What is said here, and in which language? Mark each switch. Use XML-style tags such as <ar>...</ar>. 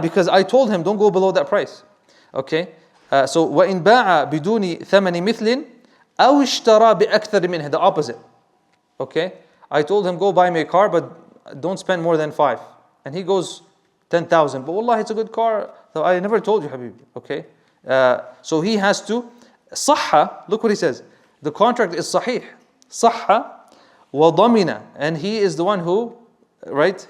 <en>Because I told him don't go below that price. Okay.</en> <ar>So وإن باع بدون ثمن مثل أو اشترى بأكثر منه,</ar> <en>the opposite. Okay. I told him go buy me a car, but don't spend more than 5. And he goes 10,000. But wallah, it's a good car. So I never told you, Habib. Okay. So he has to صح. Look what he says. The contract is صحيح.</en> <ar>صح وضمن,</ar> <en>and he is the one who, right?</en>